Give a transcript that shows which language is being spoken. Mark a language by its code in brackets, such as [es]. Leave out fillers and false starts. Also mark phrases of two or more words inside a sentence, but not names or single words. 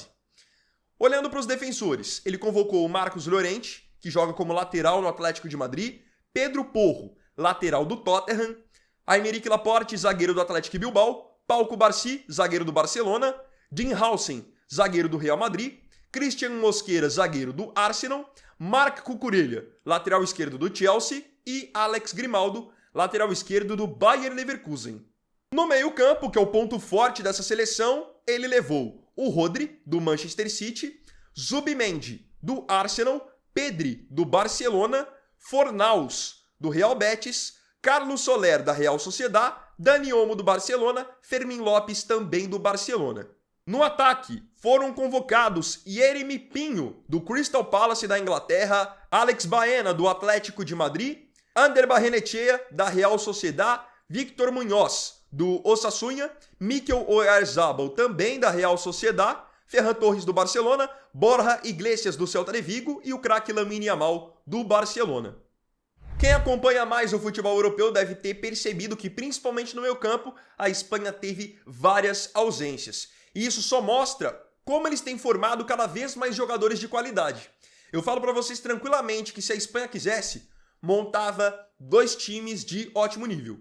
[pt] Olhando para os defensores, ele convocou o Marcos Llorente, que joga como lateral no Atlético de Madrid, Pedro Porro, lateral do Tottenham, Aymeric Laporte, zagueiro do Athletic Bilbao, Pau Cubarsí, zagueiro do Barcelona, Dean Howson, zagueiro do Real Madrid, Christian Mosquera, zagueiro do Arsenal, Marc Cucurella, lateral esquerdo do Chelsea, e Alex Grimaldo, lateral esquerdo do Bayer Leverkusen. No meio-campo, que é o ponto forte dessa seleção, ele levou o Rodri, do Manchester City, Zubimendi, do Arsenal, Pedri, do Barcelona, Fornals, do Real Betis, Carlos Soler, da Real Sociedad, Dani Olmo, do Barcelona, Fermín López, também do Barcelona. No ataque, foram convocados Yeremy Pinho, do Crystal Palace da Inglaterra, Alex Baena, do Atlético de Madrid, Ander Barrenechea, da Real Sociedad, Victor Muñoz, do Osasuna, Mikel Oyarzabal, também da Real Sociedad, Ferran Torres, do Barcelona, Borja Iglesias, do Celta de Vigo e o craque Lamine Yamal, do Barcelona. Quem acompanha mais o futebol europeu deve ter percebido que, principalmente no meio-campo, a Espanha teve várias ausências. E isso só mostra como eles têm formado cada vez mais jogadores de qualidade. Eu falo para vocês tranquilamente que se a Espanha quisesse, montava 2 times de ótimo nível.